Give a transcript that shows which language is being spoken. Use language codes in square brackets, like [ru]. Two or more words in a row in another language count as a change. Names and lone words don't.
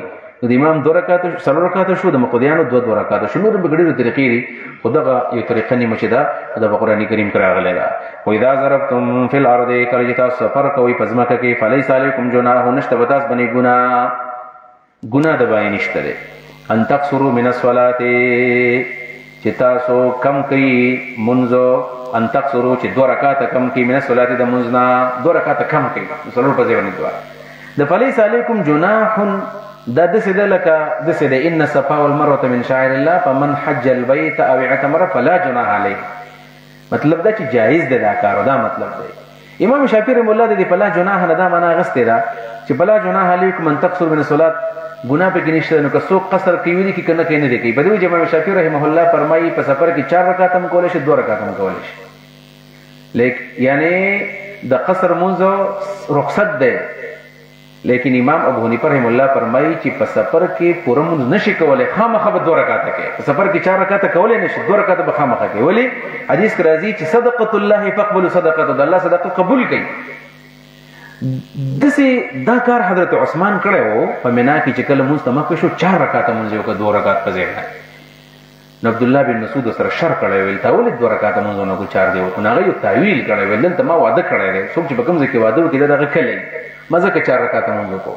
[ps] نو د امام 2 رکعته 4 رکعته شو، د مقتدیانو 2 رکعته شو. نور به ډېرې طریقې دي، خو دغه یو طریقه نیمه چې ده دا په قرآن کریم کې راغلی ده. [ar] واذا ضربتم فی الارض، [ps] کله چې تاسو سفر کوئ په ځمکه کې، [ar] فلیس علیکم جناح، [ps] نشته به تاسو باندې ګناه د باندې نشته دی. [ar] ان تقصروا من الصلاة، [ps] چې تاسو کم کوي مونځ، [ar] ان تقصروا [ps] چې 2 رکعته کم کوي، [ar] من الصلاة [ps] د مونځ نه 2 رکعته کم کوي، 4 په ځای باندې 2. [ar] د فلیس علیکم جناح [ps] دا دسې ده لکه دسې ده [ar] ان الصفا والمروة من شعائر الله فمن حج البيت او اعتمر فلا جناح علیه. [ps] مطلب دا چې جایز ده دا کار، دا مطلب دی. امام شافعي [ar] رحمه الله [ps] د [ar] فلا جناح [ps] نه دا معنا اخیستې ده چې [ar] فلا جناح علیکم ان تقصروا من الصلاة، [ps] ګناه پکې نشته. نو که څوک قصر کوي دي که نه کوي نه دی کوي. په دې وجه امام شافعي [ar] رحمه الله [ps] فرمایي په سفر کې 4 رکعات هم کولی شي، 2 رکعات هم کولی شي. یعنی د قصر مونځ رخصت دی. لیکن امام ابو حنیفه [ar] رحم الله [ps] فرمایي چې په سفر کې پوره مونځ نشي کولی، خامخا به 2 رکعاته کوي. په سفر کې 4 رکعاته کولی نشي، 2 رکعاته به خامخا کوي. ولې؟ حدیث کې راځي چې [ar] صدقة الله فاقبلوا صدقته، [ps] د الله صدقه قبول کړئ. داسې دا کار حضرت عثمان کړی و په منا کې چې کله مونځ ته مخکې شو، 4 رکعاته مونځ یې وکړه 2 رکعات په ځای باندې. نو عبدالله بن مسعود سره شر کړی ویل تا ولې 2 رکعاته مونځ ونه کړو 4 دی وکړو. نو هغه یو تاویل کړی ویل دلته ما واده کړی دی، څوک چې په کوم ځای کې واده وکړي دغه کلی ما ځکه 4 رکعاته مونځ وکړو.